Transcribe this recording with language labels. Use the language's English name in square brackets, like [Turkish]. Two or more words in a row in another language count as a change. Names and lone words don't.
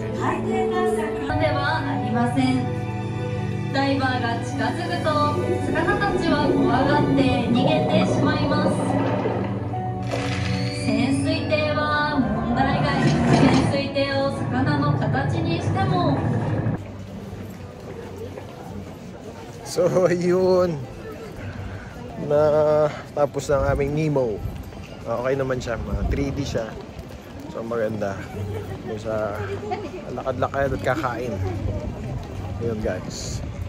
[Japanese] ではありません。ダイバーが近づくと魚たちは怖がって逃げてしまいます。潜水艇は問題外。潜水艇を魚の形にしても。 [Filipino] So, yun. Tapos ng aming Nemo. Okay naman siya. 3D siya. So, maganda. Yung sa lakad-lakad at kakain. Yun, guys.